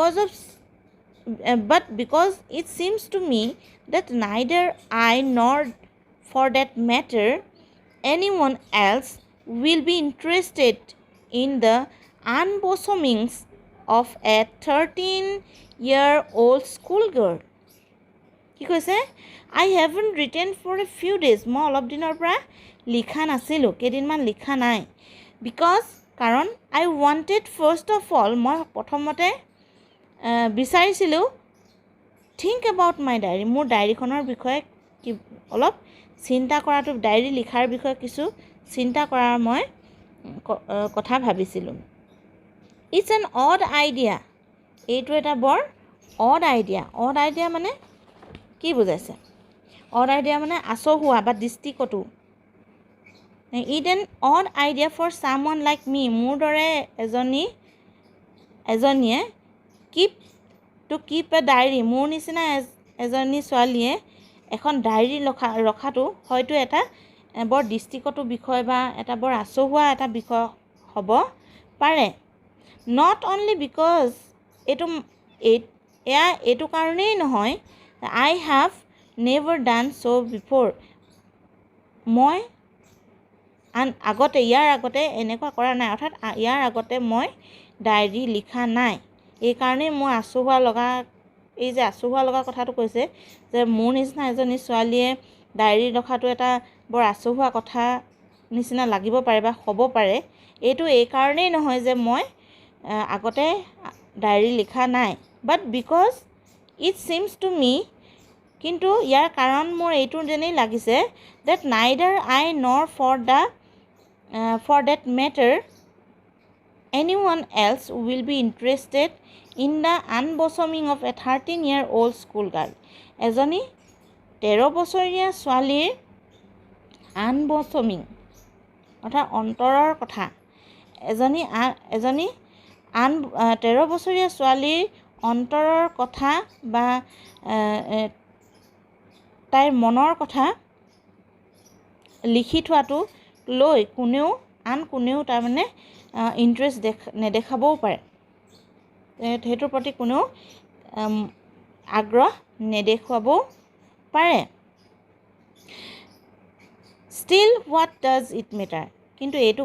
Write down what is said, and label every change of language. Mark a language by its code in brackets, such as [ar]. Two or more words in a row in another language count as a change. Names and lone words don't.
[en] because it seems to me that neither I nor, for that matter, anyone else will be interested in the unbosomings of a 13-year-old schoolgirl. [as] কি কৈছে? [en] I haven't written for a few days, [as] মই অলপ দিনৰ পৰা লিখা নাছিলোঁ, কেইদিনমান লিখা নাই। [en] because, [as] কাৰণ [en] I wanted first of all, [as] মই প্ৰথমতে বিচাৰিছিলোঁ [en] think about my diary, [as] মোৰ ডায়েৰীখনৰ বিষয়ে অলপ চিন্তা কৰাটো, ডায়েৰী লিখাৰ বিষয়ে কিছু চিন্তা কৰাৰ মই কথা ভাবিছিলোঁ। [en] It's an odd idea, [as] এইটো এটা বৰ [en] odd idea। odd idea [as] মানে কি বুজাইছে? [en] odd idea [as] মানে আচহুৱা বা দৃষ্টিকটু। [en] It's an odd idea for someone like me, [as] মোৰ দৰে এজনীয়ে [en] keep a diary, [as] মোৰ নিচিনা এজনী ছোৱালীয়ে এখন ডায়েৰী ৰখাটো হয়তো এটা বৰ দৃষ্টিকটু বিষয় বা এটা বৰ আচহুৱা এটা বিষয় হ'ব পাৰে। [en] not only because, [as] এইটো কাৰণেই নহয়, [en] I have never done so before, [as] মই ইয়াৰ আগতে এনেকুৱা কৰা নাই, অৰ্থাৎ ইয়াৰ আগতে মই ডায়েৰী লিখা নাই। এইকাৰণেই মোৰ আচহুৱা লগা কথাটো কৈছে যে মোৰ নিচিনা এজনী ছোৱালীয়ে ডায়েৰী ৰখাটো এটা বৰ আচহুৱা কথা নিচিনা লাগিব পাৰে বা হ'ব পাৰে। এইটো এইকাৰণেই নহয় যে মই আগতে ডায়েৰী লিখা নাই, [en] but because it seems to me, [as] কিন্তু ইয়াৰ কাৰণ মোৰ এইটো যেনেই লাগিছে [en] that neither I nor for that matter, anyone else will be interested in the unbosoming of a 13-year-old schoolgirl. [as] এজনী 13 বছৰীয়া ছোৱালীৰ আনবছমিং অৰ্থাৎ অন্তৰৰ কথা এজনী 13 বছৰীয়া ছোৱালীৰ অন্তৰৰ কথা বা তাইৰ মনৰ কথা লিখি থোৱাটো লৈ কোনেও তাৰমানে ইণ্টাৰেষ্ট নেদেখাবও পাৰে সেইটোৰ প্ৰতি কোনেও আগ্ৰহ নেদেখুৱাবও পাৰে [en] still what does it matter [as] কিন্তু এইটো